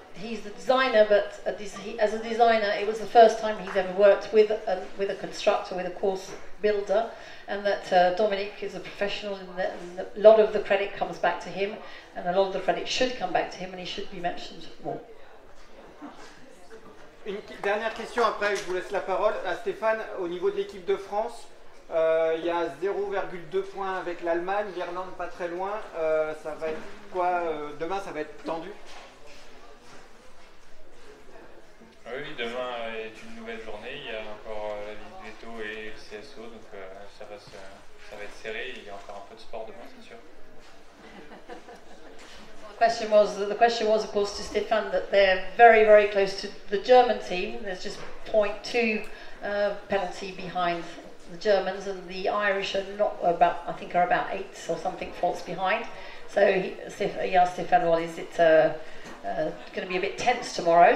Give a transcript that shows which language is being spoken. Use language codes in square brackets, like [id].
[en] He's the designer, but as a designer, it was the first time he's ever worked with a constructor, with a course builder, and that Dominique is a professional, and a lot of the credit comes back to him, and a lot of the credit should come back to him, and he should be mentioned more. [fr] Une dernière question, après je vous laisse la parole à Stéphane. Au niveau de l'équipe de France, il y a 0,2 points avec l'Allemagne, l'Irlande pas très loin. Ça va être quoi demain, ça va être tendu? Oui, demain est une nouvelle journée. Il y a encore la Ligue Veto et le CSO, donc ça va être serré. Il y a encore un peu de sport demain, c'est sûr. [en] The question was, of course, to Stefan that they're very, very close to the German team. There's just 0.2 penalty behind the Germans, and the Irish are not about, I think, are about 8 or something faults behind. So he asked Stefan, well, is it going to be a bit tense tomorrow?